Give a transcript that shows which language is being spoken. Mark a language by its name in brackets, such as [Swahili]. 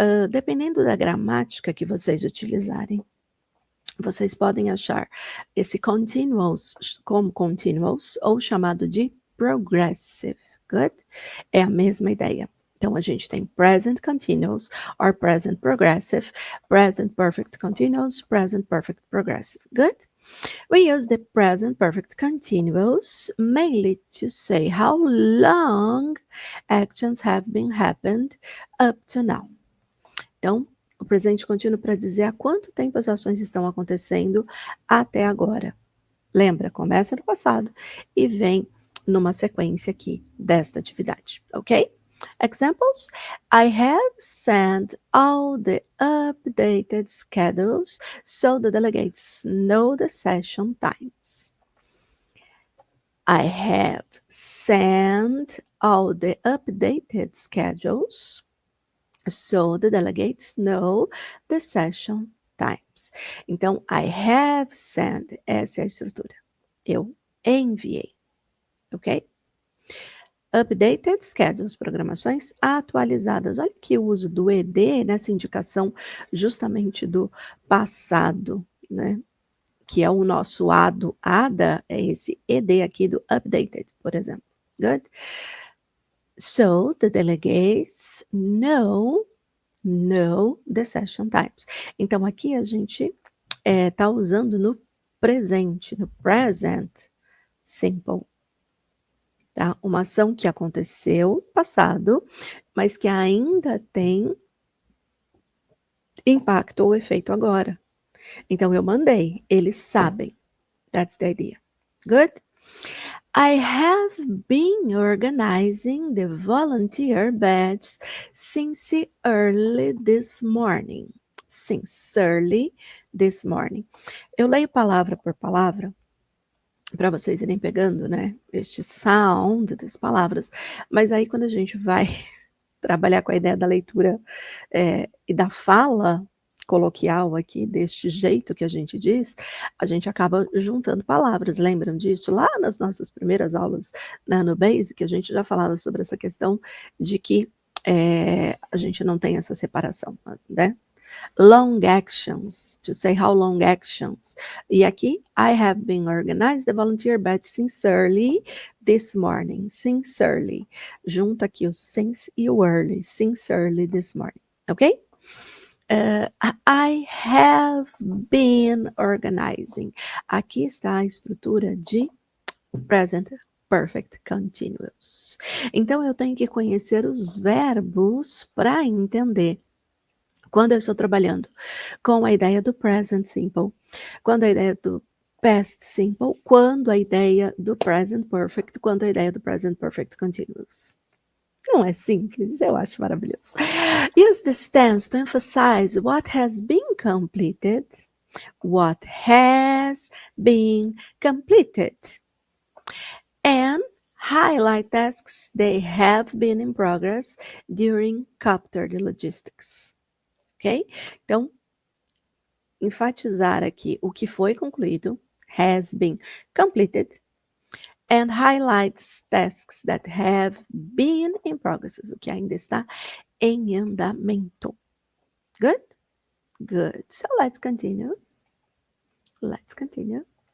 [Portuguese] Dependendo da gramática que vocês utilizarem, vocês podem achar esse continuous como continuous ou chamado de progressive, good? É a mesma ideia. Então, a gente tem [English] present continuous or present progressive, present perfect continuous, present perfect progressive, good? We use the present perfect continuous mainly to say how long actions have been happened up to now. [Portuguese] Então, o presente contínuo para dizer há quanto tempo as ações estão acontecendo até agora. Lembra, começa no passado e vem numa sequência aqui desta atividade, ok? [English] Examples: I have sent all the updated schedules so the delegates know the session times. I have sent all the updated schedules so the delegates know the session times. [Portuguese] Então, [English] I have sent, [Portuguese] essa é a estrutura. Eu enviei, ok? [English] Updated schedules, [Portuguese] programações atualizadas. Olha que o uso do ED nessa indicação justamente do passado, né? Que é o nosso ADA, é esse ED aqui do updated, por exemplo. [English] Good? So, the delegates know the session times. [Portuguese] Então, aqui a gente está usando no presente, no present simple. Tá? Uma ação que aconteceu no passado, mas que ainda tem impacto ou efeito agora. Então, eu mandei, eles sabem. [English] That's the idea. Good? I have been organizing the volunteer badges since early this morning. Since early this morning. [Portuguese] Eu leio palavra por palavra, para vocês irem pegando, né, este sound das palavras, mas aí quando a gente vai trabalhar com a ideia da leitura e da fala coloquial aqui, deste jeito que a gente diz, a gente acaba juntando palavras, lembram disso? Lá nas nossas primeiras aulas, né, no Basic, a gente já falava sobre essa questão de que a gente não tem essa separação, né? [English] Long actions, to say how long actions. [Portuguese] E aqui, [English] I have been organized the volunteer badge sincerely this morning. Sincerely. [Portuguese] Junta aqui o since e o early. [English] Sincerely this morning. Ok? I have been organizing. [Portuguese] Aqui está a estrutura de present perfect continuous. Então, eu tenho que conhecer os verbos para entender. Quando eu estou trabalhando com a ideia do present simple, quando a ideia do past simple, quando a ideia do present perfect, quando a ideia do present perfect continuous. Não é simples, eu acho maravilhoso. [English] Use this tense to emphasize what has been completed. What has been completed. And highlight tasks they have been in progress during capture the logistics. Ok? [Portuguese] Então, enfatizar aqui o que foi concluído, [English] has been completed, and highlights tasks that have been in progress, [Portuguese] o que ainda está em andamento. [English] Good? Good. So let's continue. Let's continue.